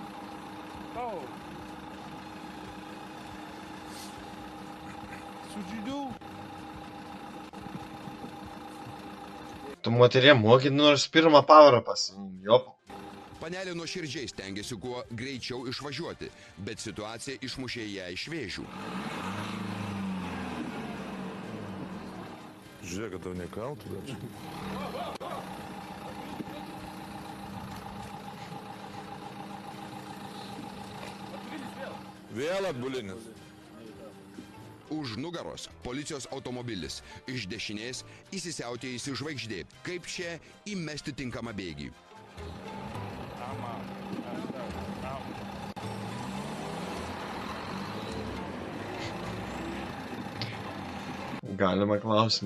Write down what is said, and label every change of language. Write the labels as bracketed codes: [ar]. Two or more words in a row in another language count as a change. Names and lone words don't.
[en] Oh. That's what you do? [lt] Tu moterie moki nors pirmą pavarą pasiimti, jop. Panelė nuoširdžiai stengiasi kuo greičiau išvažiuoti, bet situacija išmušė ją iš vėžių. Žiūrėk, kad tau nekaltų dar čia. Vėl atbulinis. Už nugaros policijos automobilis, iš dešinės įsisiautėjusi žvaigždė, kaip čia įmesti tinkamą bėgį. [en] I'm out. [lt] Galima klausimą.